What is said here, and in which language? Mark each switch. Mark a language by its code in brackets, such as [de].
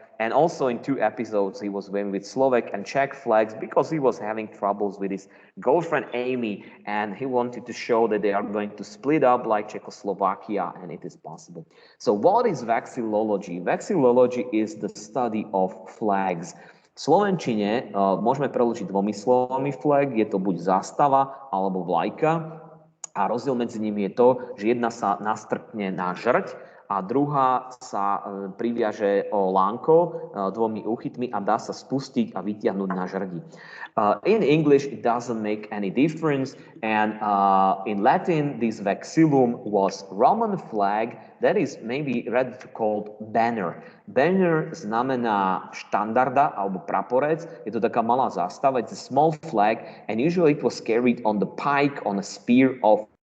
[en] And also in 2 episodes, he was wearing with Slovak and Czech flags because he was having troubles with his girlfriend Amy, and he wanted to show that they are going to split up like Czechoslovakia, and it is possible. So what is vexillology? Vexillology is the study of flags. [sk] V slovenčine môžeme preložiť 2 slovami flag, je to buď zástava alebo vlajka, a rozdiel medzi nimi je to, že jedna sa nastrkne na žrť a druhá sa priviaže o lánko 2 úchytmi a dá sa spustiť a vytiahnuť na žrdi. [en] In English, it doesn't make any difference, and in Latin, this vexillum was Roman flag, that is maybe ready to call banner. [sk] Banner znamená štandarda alebo praporec, je to taká malá zástava, [en] it's a small flag, and usually it was carried on the pike, on a spear of